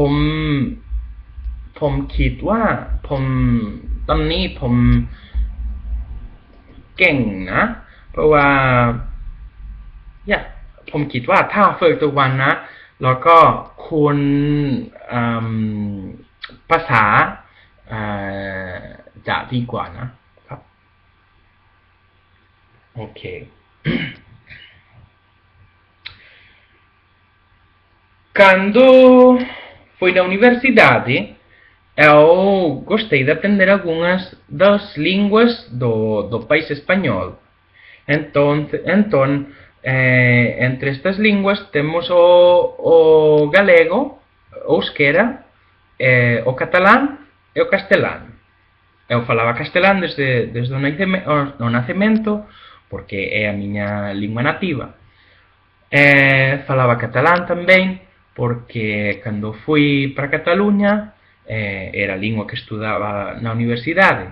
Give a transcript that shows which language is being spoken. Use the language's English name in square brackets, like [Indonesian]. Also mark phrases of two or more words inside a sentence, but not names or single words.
[Thai] ผมคิดว่าตอนนี้ผมเก่งนะเพราะว่า ผมคิดว่าถ้าฝึกทุกวันนะแล้วก็คุณภาษาจะดีกว่านะครับโอเค [Portuguese] Quando fui na universidade, eu gostei de aprender algumas das línguas do país espanhol. Então, entre estas línguas temos o galego, o euskera, o catalán e o castelán. [Galician] Eu falaba castelán desde o nacemento, porque é a miña lingua nativa. Falaba catalán tamén, porque cando fui para Cataluña era a lingua que estudaba na universidade.